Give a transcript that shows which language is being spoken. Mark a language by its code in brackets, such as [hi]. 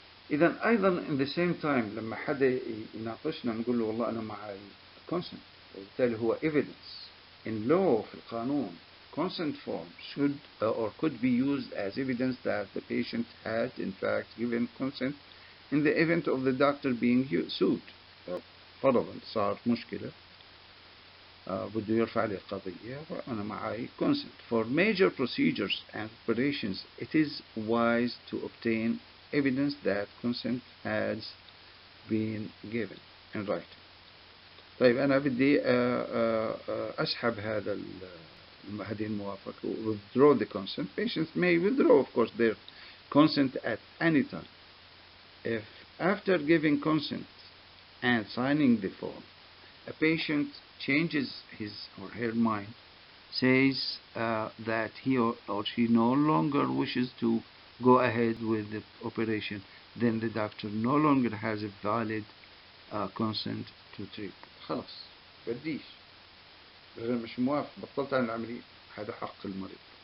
[ar] إذا أيضا [en] in the same time [ar] لما حدا يناقشنا نقول له والله أنا معي consent، وبالتالي هو evidence. [en] in law [ar] في القانون [en] consent form should or could be used as evidence that the patient had in fact given consent in the event of the doctor being sued. [ar] فرضا صار مشكلة بده يرفع لي قضية وأنا معي consent. [en] For major procedures and operations, it is wise to obtain evidence that consent has been given in writing. [ar] طيب أنا بدي أسحب هذه الموافقة، [en] withdraw the consent. Patients may withdraw, of course, their consent at any time. If after giving consent and signing the form, a patient changes his or her mind, says that he or she no longer wishes to go ahead with the operation, then the doctor no longer has a valid consent to treat. [ar] خلاص بديش، الرجل مش موافق، بطلت عن العملية، هذا حق المريض.